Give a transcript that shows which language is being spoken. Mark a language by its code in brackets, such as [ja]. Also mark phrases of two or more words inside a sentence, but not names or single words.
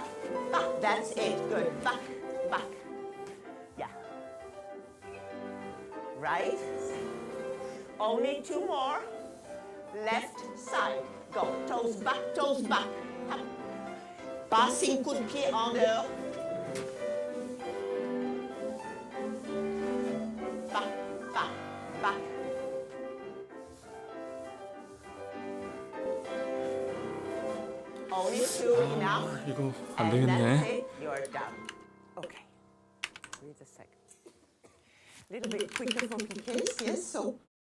[en] That's it. Good. Back. Yeah. Right. Only 2 more. Left side. Go. Toes back. Up. Passing [fr] coup de pied en dehors. [en] Back. Only 2 enough. [ko] 이거 안 [en] And [ko] 되겠네. [en] that's it. You're done. Okay. Wait a second. A little bit quicker for PKs, yes. So